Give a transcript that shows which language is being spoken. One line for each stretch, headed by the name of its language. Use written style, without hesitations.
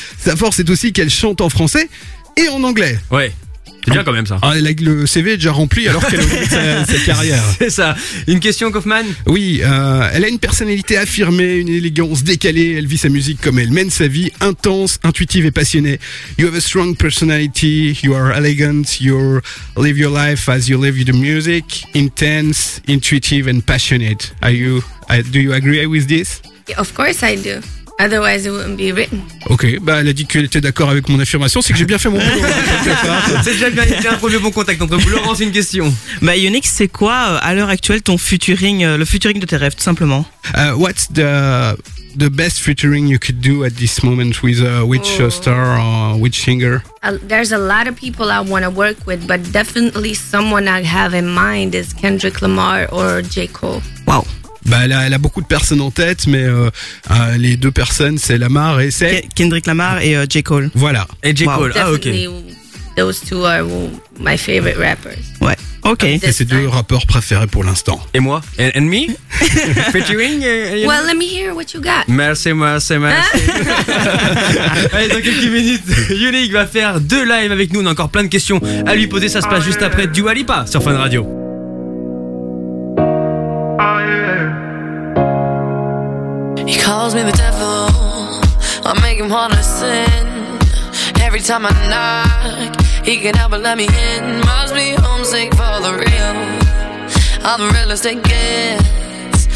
French: Sa force est aussi qu'elle chante en français et en anglais. Ouais. C'est bien quand même ça. Ah, le CV est déjà rempli alors qu'elle a oublié sa carrière. C'est ça. Une question, Kaufman? Oui, elle a une personnalité affirmée, une élégance décalée. Elle vit sa musique comme elle mène sa vie, intense, intuitive et passionnée.
English: You have a strong personality, you are elegant, you live your life as you live the music. Intense, intuitive and passionate. Do you agree with this? Yeah, of course I do. Otherwise, it wouldn't be written.
French: Ok, bah elle a dit qu'elle était d'accord avec mon affirmation, c'est que j'ai bien fait mon boulot. C'est déjà bien, c'est un premier bon contact entre vous. Laurence, une question. Bah Yunick, c'est quoi à l'heure actuelle ton futuring, le futuring de tes rêves, tout simplement?
English: What's the best futuring you could do at this moment with star or which singer? There's a lot of people I want to work with, but definitely someone I have in mind is Kendrick Lamar or J. Cole. Wow.
French: Bah, elle a beaucoup de personnes en tête, mais les deux personnes, c'est Lamar et c'est... Kendrick Lamar et J. Cole. Voilà. Et J. Cole, ah ok.
English: Those two are my favorite rappers.
French: Ouais, ok. Et c'est deux rappeurs préférés pour l'instant. Et moi?
English: And me? Featuring? Well, let me hear what you got.
French: Merci. Allez, dans quelques minutes, Yannick va faire deux lives avec nous. On a encore plein de questions à lui poser. Ça se passe juste après Dua Lipa sur Fun Radio.
English: He calls me the devil, I make him wanna sin. Every time I knock, he can't help but let me in. Must be homesick for the real, I'm the realest it gets.